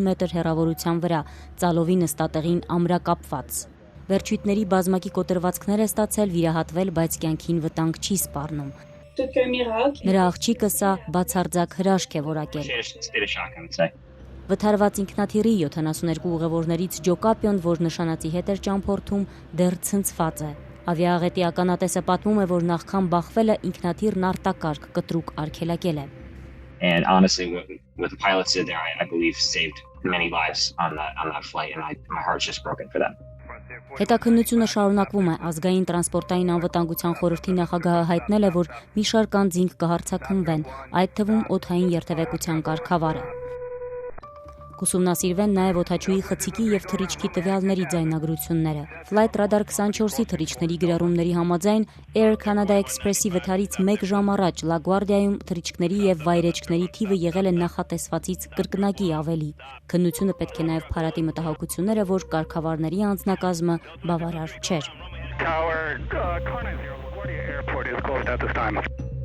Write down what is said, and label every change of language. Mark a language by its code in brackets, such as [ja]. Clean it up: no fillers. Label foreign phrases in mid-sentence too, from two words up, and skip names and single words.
[hy] մետր հեռավորության վրա, ծալովի նստատեղին ամրակապված։ Վերջույթների բազմակի կոտրվածքներ է ստացել, վիրահատվել, բայց կյանքին վտանգ չի սպառնում։ Նրա աղջիկը սա բացարձակ հրաշք է որակել։ Վթարված ինքնաթիռի 72 ուղևորներից Ջո Կապիոն, որ նշանածի հետ էր ճամփորդում, դեռ ցնցված է։ Ավիաաղետի ականատեսը պատմում է, որ նախքան բախվելը ինքնաթիռն արտակարգ կտրուկ արգելակել է։ [en] And honestly, with the pilots in there, I believe saved many lives on that flight, and my heart's just broken for them. [hy] Հետաքննությունը շարունակվում է։ Ազգային տրանսպորտային անվտանգության խորհրդի նախագահը հայտնել է, որ մի շարք անձինք կհարձակվեն, այդ թվում օդային երթևեկության կարգավարը։ Կուսումնասիրվեն նաև օդաչուի խցիկի եւ թռիչքի տվյալների ձայնագրությունները։ Flight Radar 24-ի թռիչքների գրառումների համաձայն Air Canada Express-ի վթարից 1 ժամ առաջ Լագուարդիայում թռիչքների եւ վայրեջքների թիվը եղել է նախատեսվածից կրկնակի ավելի։ Քննությունը պետք է նաև փարատի մտահոգությունները, որ կարգավարների անձնակազմը բավարար չէր։